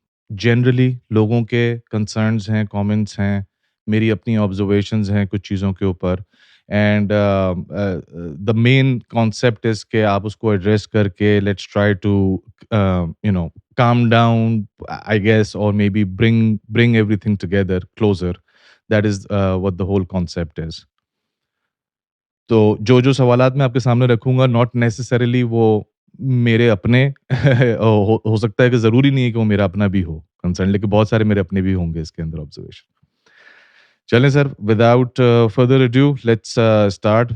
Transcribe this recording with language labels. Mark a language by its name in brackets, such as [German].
[Urdu] Generally لوگوں کے concerns ہیں, کامنٹس ہیں, میری اپنی آبزرویشنز ہیں کچھ چیزوں کے اوپر, [English] And the main concept is کہ آپ اس کو ایڈریس کر کے let's try to calm down, I guess, or maybe bring everything together closer. That is what the whole concept is. [Urdu] تو جو سوالات میں آپ کے سامنے رکھوں گا [English] not necessarily [Urdu] وہ میرے اپنے ہو سکتا ہے کہ ضروری نہیں ہے کہ وہ میرا اپنا بھی ہو کنسرن, لیکن بہت سارے میرے اپنے بھی ہوں گے اس کے اندر آبزرویشن. چلیں سر, [English] Without further ado let's start.